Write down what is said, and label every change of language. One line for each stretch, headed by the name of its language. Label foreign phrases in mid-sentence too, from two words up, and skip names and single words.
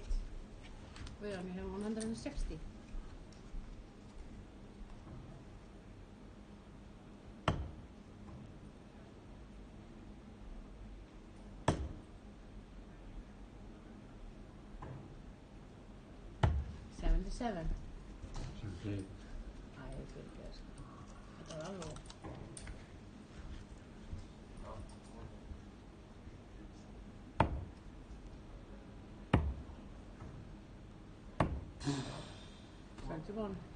English: We only have 160. 77. 78.
Finnish: Ai, kyllä.
Icelandic: Þetta var alveg.
English: One.